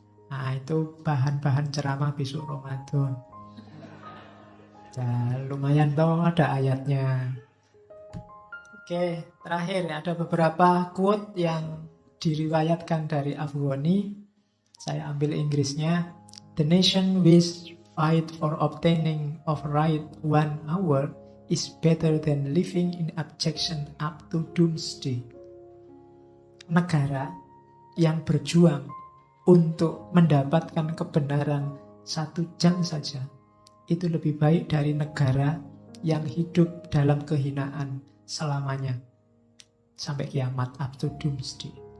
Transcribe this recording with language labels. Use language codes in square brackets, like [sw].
[id] Nah, itu bahan-bahan ceramah besok Ramadan. Ya, lumayan toh ada ayatnya. Oke, terakhir ada beberapa quote yang diriwayatkan dari Afghani. Saya ambil Inggrisnya. [en] The nation which fight for obtaining of right 1 hour is better than living in abjection up to doomsday. [id] Negara yang berjuang untuk mendapatkan kebenaran 1 jam saja, itu lebih baik dari negara yang hidup dalam kehinaan selamanya sampai kiamat, [en] up to doomsday.